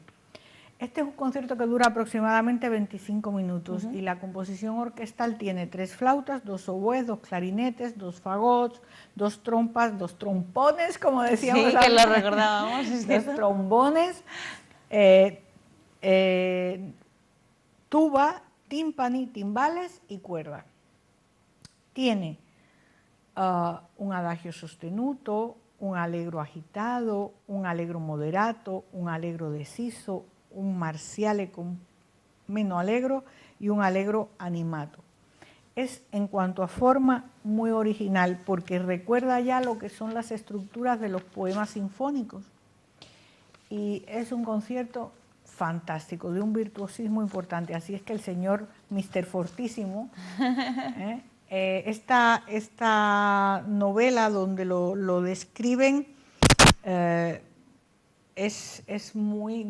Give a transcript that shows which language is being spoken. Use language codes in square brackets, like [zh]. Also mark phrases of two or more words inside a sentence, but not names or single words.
[es] Este es un concierto que dura aproximadamente 25 minutos y la composición orquestal tiene 3 flautas, 2 oboes, 2 clarinetes, 2 fagots, 2 trompas, 2 trompones, como decíamos. Sí, que lo recordábamos. 2 trombones, tuba, tímpani, timbales y cuerda. Tiene un [it] adagio sostenuto, [es] un allegro agitado, un [it] allegro moderato, [es] un [it] allegro deciso, [es] un [it] marziale con meno allegro [es] y un [it] allegro animato. [es] Es, en cuanto a forma, muy original porque recuerda ya lo que son las estructuras de los poemas sinfónicos. Y es un concierto fantástico, de un virtuosismo importante. Así es que el señor Mr. Fortísimo, esta novela donde lo describen, es muy...